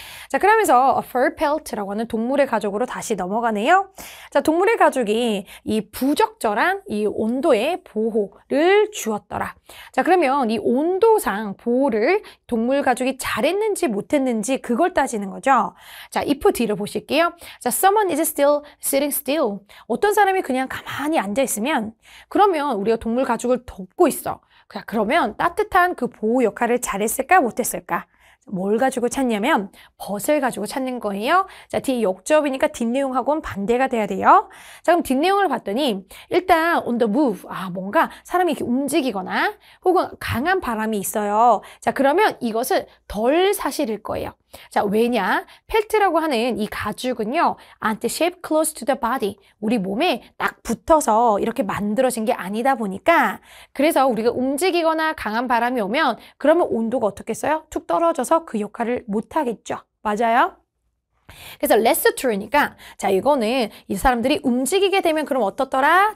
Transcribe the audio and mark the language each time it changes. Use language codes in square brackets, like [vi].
[ko] 자, 그러면서 fur pelt라고 하는 동물의 가죽으로 다시 넘어가네요. 자, 동물의 가죽이 이 부적절한 이 온도의 보호를 주었더라. 자, 그러면 이 온도상 보호를 동물 가죽이 잘했는지 못했는지 그걸 따지는 거죠. 자, if 뒤를 보실게요. [en] 자, someone is still sitting still. [ko] 어떤 사람이 그냥 가만히 앉아 있으면 그러면 우리가 동물 가죽을 덮고 있어. 그러면 따뜻한 그 보호 역할을 잘했을까 못했을까? 뭘 가지고 찾냐면 벗을 가지고 찾는 거예요. 자, 뒤에 역접이니까 뒷내용하고는 반대가 돼야 돼요. 자, 그럼 뒷내용을 봤더니 일단 [en] on the move, [ko] 뭔가 사람이 이렇게 움직이거나 혹은 강한 바람이 있어요. 자, 그러면 이것은 덜 사실일 거예요. 자, 왜냐? 펠트라고 하는 이 가죽은요, [en] aren't shaped close to the body. [ko] 우리 몸에 딱 붙어서 이렇게 만들어진 게 아니다 보니까 그래서 우리가 움직이거나 강한 바람이 오면 그러면 온도가 어떻겠어요? 툭 떨어져서 그 역할을 못 하겠죠. 맞아요? 그래서 [en] less true [ko] 니까 자, 이거는 이 사람들이 움직이게 되면 그럼 어떻더라?